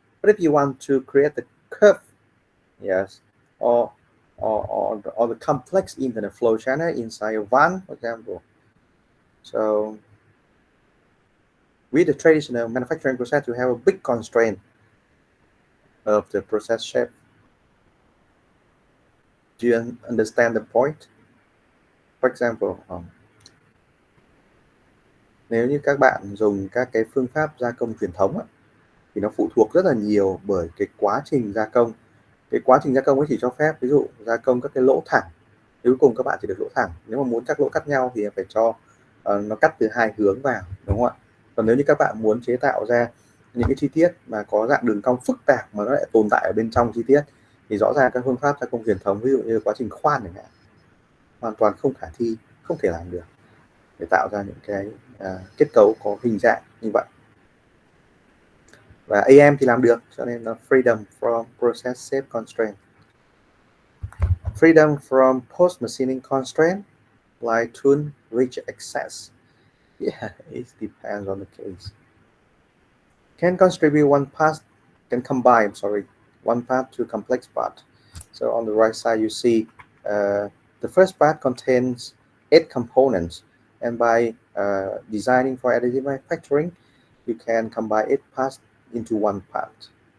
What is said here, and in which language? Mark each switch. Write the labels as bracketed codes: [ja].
[en] But if you want to create the curve, yes, or or the complex internal flow channel inside a van, for example. So with the traditional manufacturing process, you have a big constraint of the process shape. Do you understand the point? For example, [vi] nếu như các bạn dùng các cái phương pháp gia công truyền thống á, thì nó phụ thuộc rất là nhiều bởi cái quá trình gia công. Cái quá trình gia công ấy chỉ cho phép ví dụ gia công các cái lỗ thẳng, cuối cùng các bạn chỉ được lỗ thẳng. Nếu mà muốn các lỗ cắt nhau thì phải cho nó cắt từ hai hướng vào, đúng không ạ? Còn nếu như các bạn muốn chế tạo ra những cái chi tiết mà có dạng đường cong phức tạp mà nó lại tồn tại ở bên trong chi tiết, thì rõ ràng các phương pháp gia công truyền thống, ví dụ như quá trình khoan chẳng hạn, hoàn toàn không khả thi, không thể làm được để tạo ra những cái kết cấu có hình dạng như vậy. Và AM thì làm được, cho nên nó [en] freedom from process shape constraint. Freedom from post machining constraint like tool reach access. Yeah, it depends on the case. Can contribute one part, can combine, sorry, one part to complex part. So on the right side, you see the first part contains 8 components, and by designing for additive manufacturing, you can combine 8 parts into one part.